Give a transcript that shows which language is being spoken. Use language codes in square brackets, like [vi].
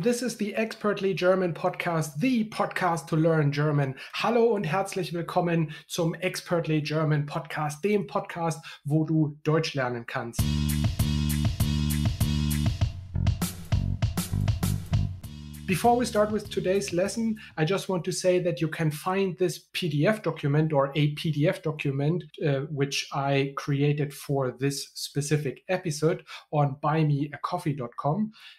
[en] This is the Expertly German Podcast, the podcast to learn German. [de] Hallo und herzlich willkommen zum Expertly German Podcast, dem Podcast, wo du Deutsch lernen kannst. [en] Before we start with today's lesson, I just want to say that you can find this PDF document or a PDF document which I created for this specific episode on buymeacoffee.com.